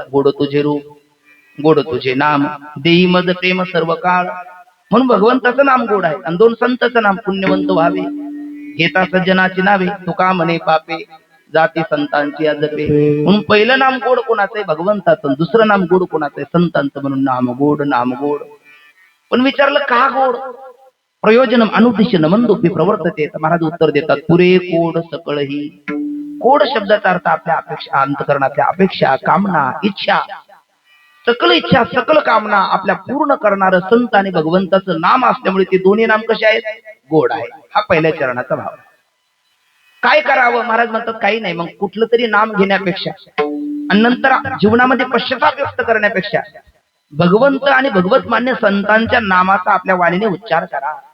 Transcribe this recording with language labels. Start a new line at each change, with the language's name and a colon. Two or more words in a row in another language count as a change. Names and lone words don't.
Marathi: गोड तुझे रूप गोड तुझे नाम देई मज प्रेम सर्व काळ म्हणून भगवंताचं नाम गोड आहे. आणि 2 संतांचं नाम पुण्यवंत व्हावे घेता सज्जनाची नावे तुका म्हणे पापे जाती संतांची अजपे म्हणून पहिलं नाम गोड कोणाचं आहे? भगवंताचं. दुसरं नाम गोड कोणाचं आहे? संतांचं. म्हणून नाम गोड नाम गोड. पण विचारलं का गोड?
Sanskrit: प्रयोजनम अनुद्दिश्य नमनदोपी प्रवर्तते.
Marathi: तर महाराज उत्तर देतात पुरे कोड सकळही. कोड शब्दाचा अर्थ आपल्या अपेक्षा, अंतकरणातल्या अपेक्षा, कामना, इच्छा, सकल इच्छा सकल कामना आपल्या पूर्ण करणारं संत आणि भगवंताचं नाम असल्यामुळे ते दोन्ही नाम कसे आहेत? गोड आहे. हा पहिल्या चरणाचा भाव. काय करावं? महाराज म्हणतात काही नाही. मग कुठलं तरी नाम घेण्यापेक्षा आणि नंतर जीवनामध्ये पश्चाताप व्यक्त करण्यापेक्षा भगवंत आणि भगवत मान्य संतांच्या नामाचा आपल्या वाणीने उच्चार करा.